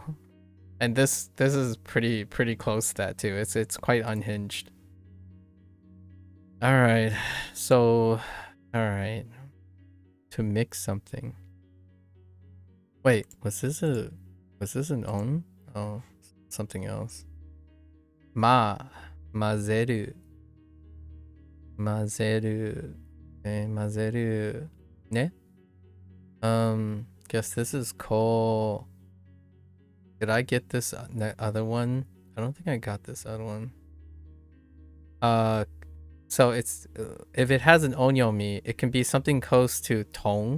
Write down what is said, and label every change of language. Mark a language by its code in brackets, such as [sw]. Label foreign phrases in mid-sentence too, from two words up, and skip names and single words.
[en] And this is pretty close to that too. It's quite unhinged. All right. So all right. To mix something. Wait, was this an on? Oh, something else. Mazeru. [ja] 混ぜる。ね? [en] Guess this is called. Did I get this other one? I don't think I got this other one. So it's if it has an onyomi, it can be something close to tong.